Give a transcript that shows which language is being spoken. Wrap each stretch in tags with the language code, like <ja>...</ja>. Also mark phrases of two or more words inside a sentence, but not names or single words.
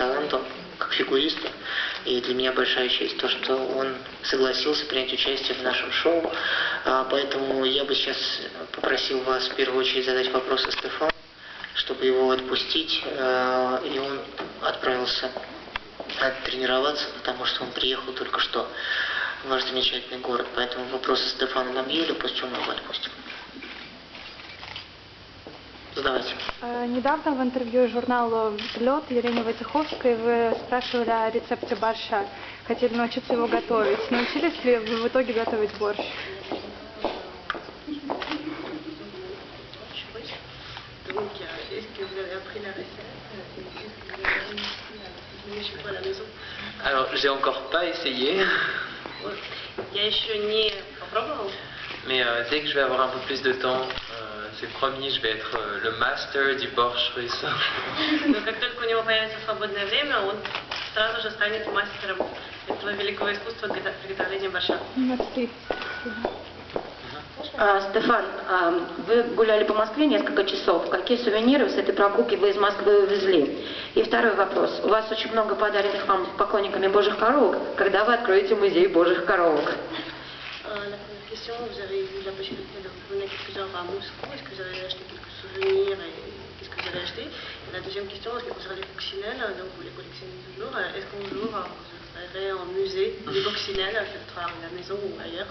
<ru>талантом как фигуриста, и для меня большая честь то, что он согласился принять участие в нашем шоу, поэтому я бы сейчас попросил вас в первую очередь задать вопросы Стефану, чтобы его отпустить, и он отправился тренироваться, потому что он приехал только что в наш замечательный город, поэтому вопросы Стефану Ламьелю, после чего мы его отпустим. Задавайте. Недавно в интервью журналу «Лед» Елене Войцеховской вы спрашивали о рецепте борща. Хотели научиться его готовить. Научились ли вы в итоге готовить борщ?</ru> <fr>Alors, j'ai encore pas essayé.</fr> <ru>Я еще не попробовал.</ru> <fr>Mais dès que je vais avoir un peu plus de temps, c'est promis, je vais être le master du борщ russe.</fr> <ru>Но как только у него появится свободное время, он сразу же станет мастером этого великого искусства приготовления борща. Стефан, вы гуляли по Москве несколько часов. Какие сувениры с этой прогулки вы из Москвы увезли? И второй вопрос. У вас очень много подаренных вам поклонниками божьих коровок. Когда вы откроете музей божьих коровок?</ru> <fr>Vous avez eu la possibilité de revenir quelques-heures à Moscou. Est-ce que vous avez acheté quelques souvenirs et qu'est-ce que vous avez acheté? Et la deuxième question, en ce qui concerne les coccinelles, donc vous les collectionnez toujours. Est-ce qu'un jour vous irez en musée des coccinelles, que ce soit à la maison ou ailleurs?</fr>